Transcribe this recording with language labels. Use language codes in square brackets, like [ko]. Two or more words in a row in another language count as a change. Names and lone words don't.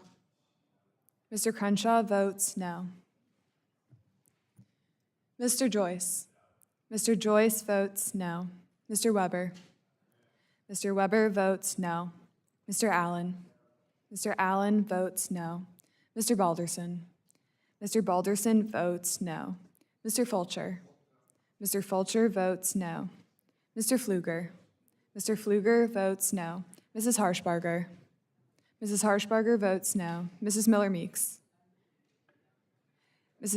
[en] Mr. Crenshaw votes no. Mr. Joyce? Mr. Joyce votes no. Mr. Weber? Mr. Weber votes no. Mr. Allen? Mr. Allen votes no. Mr. Balderson? Mr. Balderson votes no. Mr. Fulcher? Mr. Fulcher votes no. Mr. Pfluger? Mr. Pfluger votes no. Mrs. Harshbarger? Mrs. Harshbarger votes no. Mrs. Miller-Meeks? Mrs.